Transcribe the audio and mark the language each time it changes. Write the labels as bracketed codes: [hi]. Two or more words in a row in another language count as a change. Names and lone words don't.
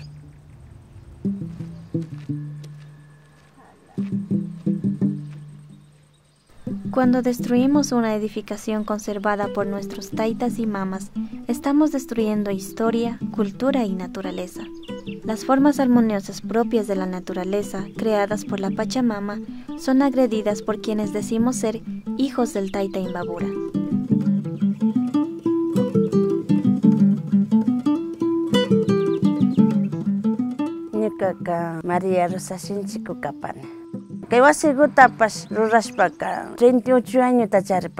[es] Cuando destruimos una edificación conservada por nuestros taitas y mamas, estamos destruyendo historia, cultura y naturaleza. Las formas armoniosas propias de la naturaleza, creadas por la Pachamama, son agredidas por quienes decimos ser hijos del Tayta Imbabura. [qu] Ñukaqa María Rosa Sinchiku kapani. Kay wasiguta rurashpaka 38 años charipa.